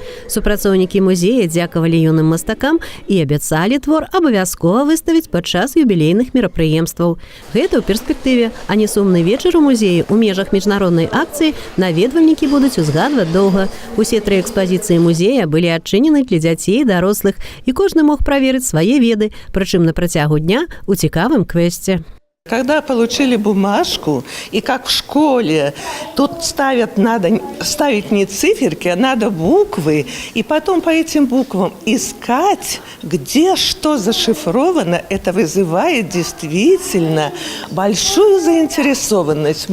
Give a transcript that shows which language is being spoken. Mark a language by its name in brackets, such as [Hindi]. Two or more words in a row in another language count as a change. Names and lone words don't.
[Belarusian] Супрацоўнікі музея дзякавалі юным мастакам і абяцалі твор абавязкова выставіць падчас юбілейных мерапрыемстваў. Гэта ў перспектыве, а не сумны вечар у музеі у межах міжнароднай акцыі наведвальнікі будуць узгадваць доўга. Усе 3 экспазіцыі музея былі адчынены для дзяцей і дарослых, і кожны мог праверыць свае веды, прычым на працягу дня у цікавым квесце. [Russian] Когда получили бумажку, и как в школе, тут надо ставить не циферки, а надо буквы, и потом по этим буквам искать, где что зашифровано, это вызывает действительно большую заинтересованность.